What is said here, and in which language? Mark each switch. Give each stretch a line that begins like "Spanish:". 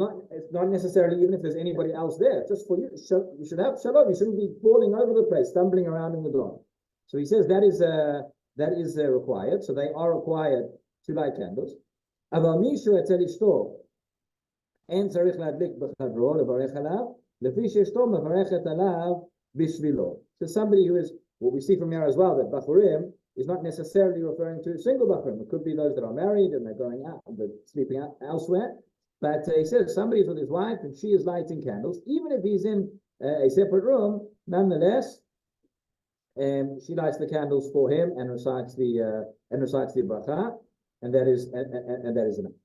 English: It's not necessarily even if there's anybody else there. Just for you, you should have shalom. You shouldn't be falling over the place, stumbling around in the dawn. So he says that is required. So they are required to light candles.
Hebrew: אבל מישהו אצל אשתו אין צריך להדליק בחדרו לברך עליו, לפי שאשתו מברכת עליו בשבילו.
English: So somebody who is, what we see from here as well, that bachurim is not necessarily referring to single bachurim. It could be those that are married and they're going out, they're sleeping out elsewhere. But he says somebody's with his wife and she is lighting candles, even if he's in a separate room, nonetheless, she lights the candles for him and recites the bracha, and that is enough.